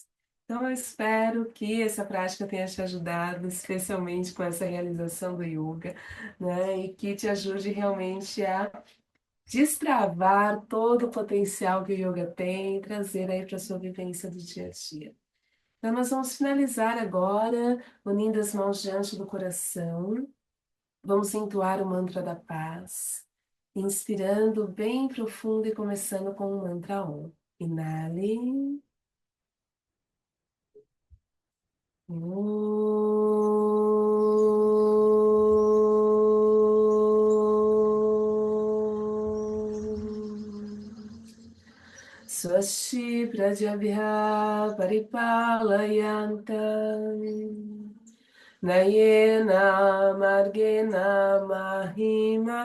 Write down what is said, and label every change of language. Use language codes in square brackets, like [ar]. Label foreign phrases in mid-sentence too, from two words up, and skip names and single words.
[pt] Então, eu espero que essa prática tenha te ajudado, especialmente com essa realização do yoga, né, e que te ajude realmente a destravar todo o potencial que o yoga tem e trazer aí para a sua vivência do dia a dia. Então, nós vamos finalizar agora, unindo as mãos diante do coração. Vamos entoar o mantra da paz, inspirando bem profundo e começando com o mantra Om. Inale. [sa] स्वस्ति प्रद्यभ्य परिपालयन्तम् नयेन मार्गेन मही